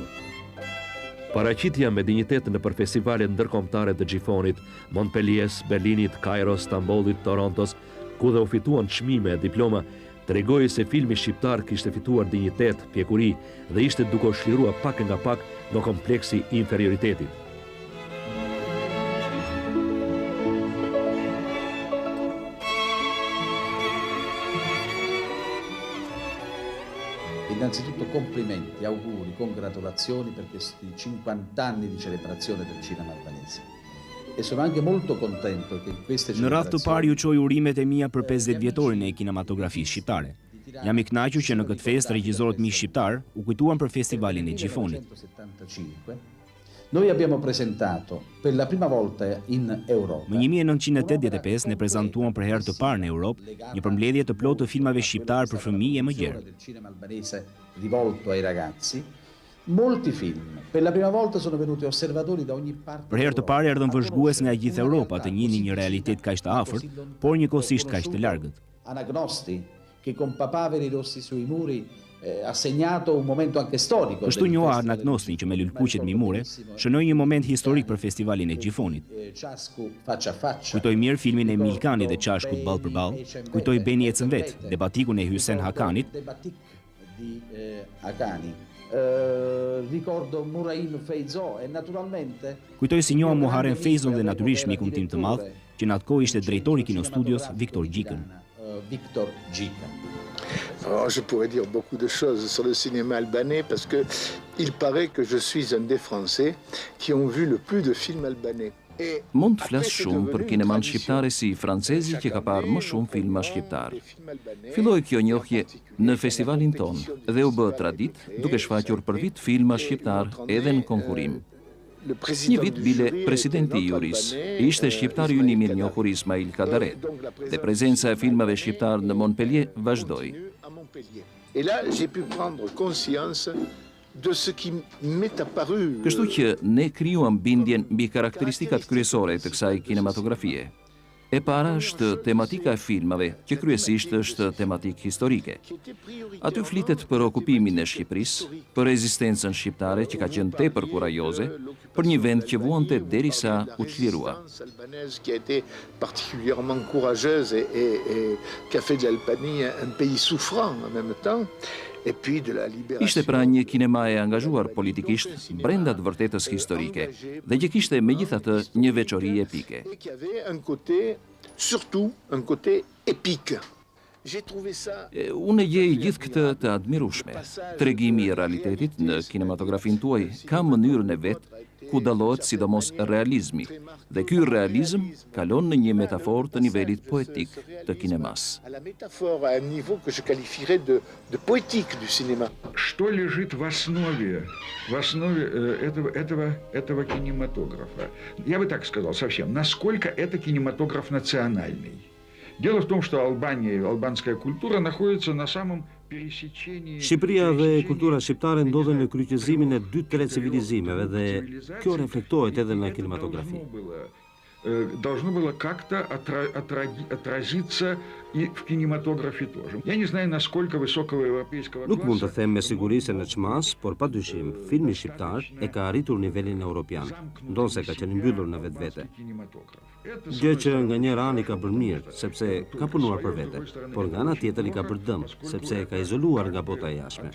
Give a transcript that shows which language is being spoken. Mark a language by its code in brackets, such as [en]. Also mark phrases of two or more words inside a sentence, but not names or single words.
[sq] Paraqitja me dinjitet në për festivale ndërkombëtare të Gjifonit, Montpelliers, Berlinit, Kairos, Stambollit, Torontos, ku dhe u fituan çmime e diploma, tregoi se filmi shqiptar kishte fituar dinjitet, pjekuri dhe ishte duke u shlirua pak nga pak në kompleksi i inferioritetit. [it] Innanzitutto complimenti, auguri, congratulazioni per questi 50 anni di celebrazione del cinema albanese. E sono anche molto contento che queste [sq] Në radhë të parë ju çoj urimet e mia për 50 vjetorin e kinematografisë shqiptare. Jam i kënaqur që në këtë festë regjisorët mi shqiptar u kujtuan për festivalin e Gjifonit. [it] Noi abbiamo presentato per la prima volta in Europa. [sq] Më 1985 ne prezantuam për herë të parë në Europë një përmbledhje të plotë të filmave shqiptar për fëmijë e mëgjerë. [it] Del cinema albanese rivolto ai ragazzi. Molti film per la prima volta sono venuti osservatori da ogni parte. [sq] Për herë të parë erdhën vëzhgues nga gjithë Europa të njihnin një realitet kaq të afërt, por njëkohësisht kaq të largët. [it] Anagnosti che con papaveri rossi sui muri ha segnato un momento anche storico. [sq] Kështu njoha Anagnostin që me lulkuqet mimure shënoi një moment historik për festivalin e Gjifonit. Kujtoj mirë filmin e Milkanit dhe Çashkut ball për ball, kujtoj Beni ecën vet, debatikun e Hysen Hakanit. [it] Ricordo Murain Feizo e naturalmente [sq] kujtoj si njoha Muharrem Feizon dhe natyrisht mikun tim të madh, që në atë kohë ishte drejtori i kinostudios Viktor Gjikën. Viktor Gjika. [fr] Alors, je pourrais dire beaucoup de choses sur le cinéma albanais parce que il paraît que je suis un des Français qui ont vu le plus de films albanais. [sq] Mund të flas shumë për kineman shqiptare si francezi që ka parë më shumë filma shqiptar. Filloi kjo njohje në festivalin ton dhe u bë traditë duke shfaqur për vit filma shqiptar edhe në konkurim. Një vit bile presidenti i juris ishte shqiptari i mirë njohur Ismail Kadaret dhe prezenca e filmave shqiptar në Montpellier vazhdoi. [fr] Et là, j'ai pu prendre conscience de ce qui m'est apparu. [sq] Kështu që ne krijuam bindjen mbi karakteristikat kryesore të kësaj kinematografie. E para është tematika e filmave, që kryesisht është tematik historike. Aty flitet për okupimin e Shqipërisë, për rezistencën shqiptare që ka qenë tepër kurajoze, për një vend që vuante derisa u çlirua. [fr] Qui a été particulièrement courageuse et qui a fait de l'Albanie un pays souffrant en même temps. [sq] Ishte pra një kinema e angazhuar politikisht brenda të vërtetës historike dhe që kishte megjithatë një veçori epike. Unë e gjej gjithë këtë të admirueshme. Tregimi i realitetit në kinematografin tuaj ka mënyrën e vet ku dallohet sidomos realizmi, dhe ky realizëm kalon në një metaforë të nivelit poetik të kinemas. [ru] Что лежит в основе этого кинематографа? Я бы так сказал совсем. Насколько это кинематограф национальный? Дело в том, что Албания и албанская культура находятся на самом пересечении. [sq] Shqipëria dhe kultura shqiptare ndodhen në kryqëzimin e dy tre civilizimeve dhe kjo reflektohet edhe në kinematografi. [ru] должно было как-то отразиться и в кинематографе тоже. Я не знаю, насколько высокого европейского [sq] Nuk mund të [ru] класса... [sq] them me siguri se në çmas, por padyshim, filmi shqiptar e ka arritur nivelin evropian, ndonse ka qenë mbyllur në vetvete. Gjë që nga një anë i ka bërë mirë, sepse ka punuar për vete, por nga ana tjetër i ka bërë dëm, sepse ka izoluar nga bota e jashtme.